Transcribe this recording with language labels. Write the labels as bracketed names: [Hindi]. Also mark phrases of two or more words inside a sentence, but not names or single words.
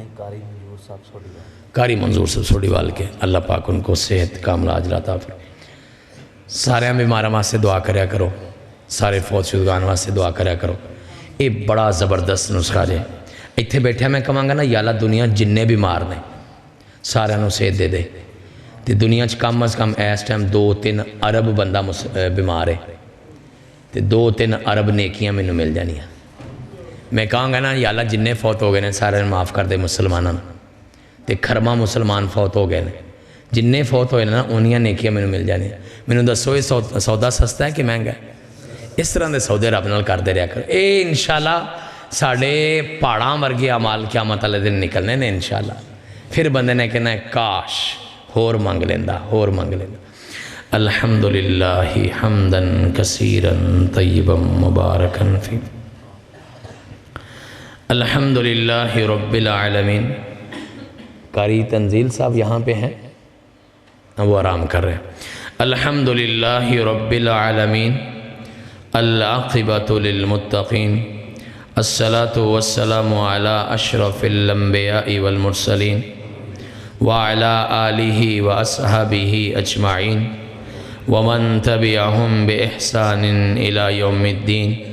[Urdu] قاری منظور صاحب سوڑیوال کے، اللہ پاک ان کو صحت کاملہ عاجلہ عطا فرمائے۔ [Punjabi] سارے بیماراں واسطے دعا کریا کرو، سارے فوت شدگان واسطے دعا کریا کرو۔ یہ بڑا زبردست نسخہ جے، اتنے بیٹھے میں کہاں گا نا [Arabic] یا اللہ [Punjabi] دنیا جننے بیمار نے سارے نو صحت دے دے، تے دنیا چ کم از کم اس ٹائم 2-3 ارب بندہ بیمار ہے، تے 2-3 ارب نیکیاں مینوں مل جانیاں۔ میں کہاں گا نا [Arabic] یا اللہ [Punjabi] جننے فوت ہو گئے نے سارے معاف کر دے مسلمانوں، تے کھرما مسلمان فوت ہو گئے نے، جننے فوت ہوئے نا انہیاں نیکیاں مینوں مل جانیاں۔ مینوں دسو یہ سودا سستا ہے کہ مہنگا ہے؟ اس طرح دے سودے رب نال کردے رہیا کرو۔ اے انشاءاللہ ساڑے پہاڑاں ورگے اعمال قیامت والے دن نکلنے نے انشاءاللہ۔ پھر بندے نے کہنا ہے کاش ہور منگ لیندہ، ہور منگ لیندہ۔ [Arabic] الحمدللہ حمدا کثیرا طیبا مبارکا فی۔ الحمدللہ رب العالمین۔ [Urdu] قاری تنزیل صاحب یہاں پہ ہیں، وہ آرام کر رہے ہیں۔ [Arabic] الحمدللہ رب العالمین، العاقبۃ للمتقین، الصلاة والسلام علی اشرف الانبیاء والمرسلین وعلی آلہ واصحابہ اجمعین ومن تبعہم بإحسان الی یوم الدین۔